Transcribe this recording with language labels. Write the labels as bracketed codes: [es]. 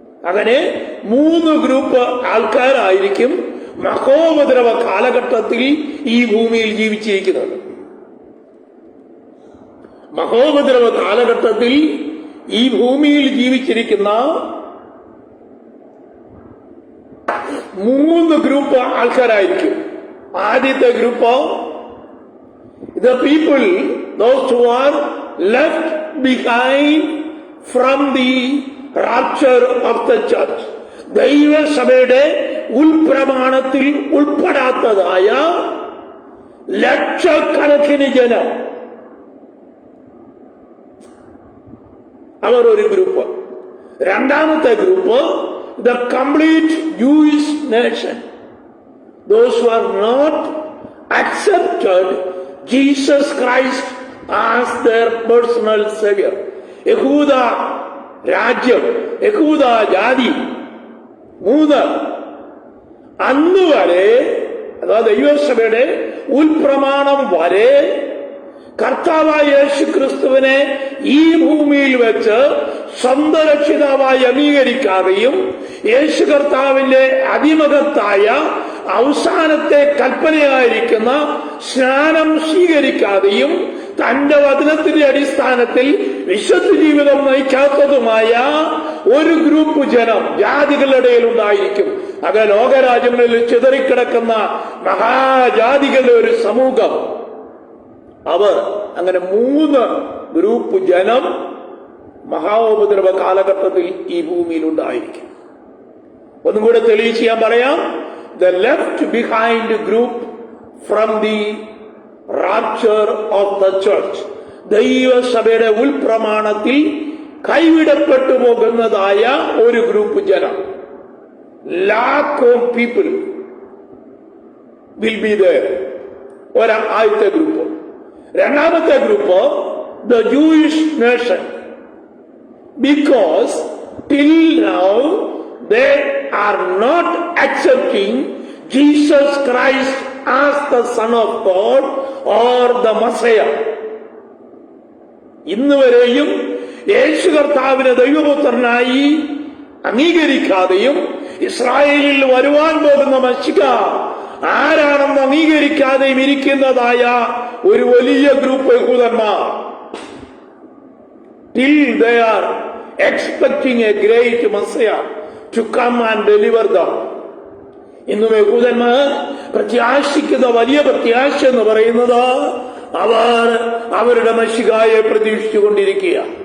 [ml] അങ്ങനെ 3 ഗ്രൂപ്പ് ആൾക്കാരായിരിക്കും മഹോപദ്രവ കാലഘട്ടത്തിൽ ഈ ഭൂമിയിൽ ജീവിച്ചിരിക്കുന്നത്. മഹോപദ്രവ കാലഘട്ടത്തിൽ ഈ ഭൂമിയിൽ ജീവിച്ചിരിക്കുന്ന 3 ഗ്രൂപ്പ് ആൾക്കാരായിരിക്കും. ആദ്യത്തെ group, [en] the people, those who are left behind from the rapture of the church. [ml] ദൈവസഭയുടെ ഉൾപ്രമാണത്തിൽ ഉൾപ്പെടാത്തതായ ലക്ഷക്കണക്കിന് ജനം, അവർ ഒരു ഗ്രൂപ്പ്. രണ്ടാമത്തെ group, [en] the complete Jewish nation, those who are not accepted Jesus Christ as their personal savior. [ml] യഹൂദ രാജ്യം, യഹൂദ ജാതി. 3, അന്ന് വരെ, അതായത് ദൈവസഭയുടെ ഉൾപ്രമാണം വരെ കർത്താവായ യേശു ക്രിസ്തുവിനെ ഈ ഭൂമിയിൽ വെച്ച് സ്വന്തം രക്ഷിതാവായി അംഗീകരിക്കാതെയും യേശു കർത്താവിന്റെ അതിമഹത്തായ അവസാനത്തെ കൽപ്പനയായിരിക്കുന്ന സ്നാനം സ്വീകരിക്കാതെയും തന്റെ വചനത്തിന്റെ അടിസ്ഥാനത്തിൽ വിശുദ്ധ ജീവിതം നയിക്കാത്തതുമായ ഒരു ഗ്രൂപ്പ് ജനം ജാതികളുടെ ഇടയിൽ ഉണ്ടായിരിക്കും. അത് ലോകരാജ്യങ്ങളിൽ ചിതറിക്കിടക്കുന്ന മഹാജാതികളുടെ ഒരു സമൂഹം. അവർ അങ്ങനെ 3 ഗ്രൂപ്പ് ജനം മഹാോപദ്രവ കാലഘട്ടത്തിൽ ഈ ഭൂമിയിൽ ഉണ്ടായിരിക്കും. ഒന്നും കൂടെ തെളിയിച്ച് ഞാൻ പറയാം. [en] The left behind group from the rapture of the church. [ml] ദൈവസഭയുടെ ഉൾപ്രമാണത്തിൽ കൈവിടപ്പെട്ടു പോകുന്നതായ ഒരു ഗ്രൂപ്പ് ജനം, [en] lack of people will be there. [ml] ആദ്യത്തെ ഗ്രൂപ്പ്. രണ്ടാമത്തെ group, [en] the Jewish nation, because till now they are not accepting Jesus Christ as the Son of God or the Messiah. [ml] ഇന്ന് വരെയും യേശു കർത്താവിനെ ദൈവപുത്രനായി അംഗീകരിക്കാതെയും ഇസ്രായേലിൽ വരുവാൻ പോകുന്ന മശിഹ ആരാണെന്ന് അംഗീകരിക്കാതെയും ഇരിക്കുന്നതായ ഒരു വലിയ ഗ്രൂപ്പ് യഹൂദന്മാർ. [en] Till they are expecting a great Messiah to come and deliver them. [ml] ഇന്നും യഹൂദന്മാർ പ്രത്യാശിക്കുന്ന വലിയ പ്രത്യാശ എന്ന് പറയുന്നത് അവർ അവരുടെ മശിഹായെ പ്രതീക്ഷിച്ചുകൊണ്ടിരിക്കുക.